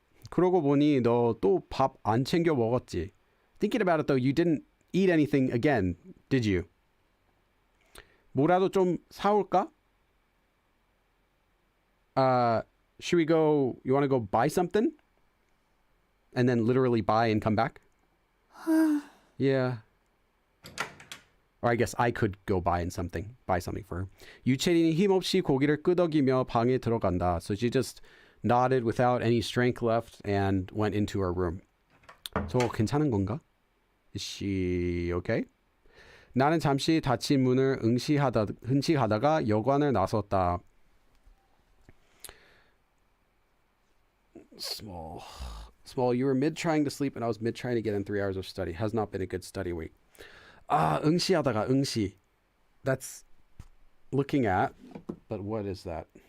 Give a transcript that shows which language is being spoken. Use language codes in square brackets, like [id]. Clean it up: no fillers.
[ko] 그러고 보니 너 또 밥 안 챙겨 먹었지. [en] Thinking about it though, you didn't eat anything again, did you? [ko] 뭐라도 좀 사올까? [en] Should we go, you want to go buy something? And then literally buy and come back? Yeah. Or I guess I could go buy something for her. [ko] 유채린이 힘없이 고기를 끄덕이며 방에 들어간다. [en] So she just nodded without any strength left and went into her room. [ko] 저 괜찮은 건가? [en] Is she okay? [ko] 나는 잠시 닫힌 문을 응시하다가 여관을 나섰다. [en] Small, you were mid trying to sleep and I was mid trying to get in 3 hours of study. Has not been a good study week. [ko] 응시하다가 응시. [en] That's looking at, but what is that?